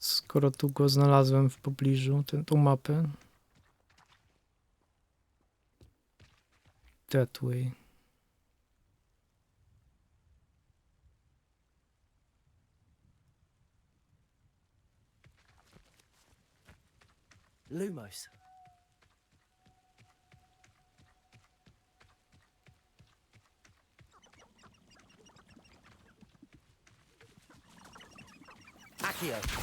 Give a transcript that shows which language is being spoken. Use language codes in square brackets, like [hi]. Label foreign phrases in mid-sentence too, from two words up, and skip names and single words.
[pl] Skoro tu go znalazłem w pobliżu, tą mapę. [en] That way. [pl] Lumos. Accio.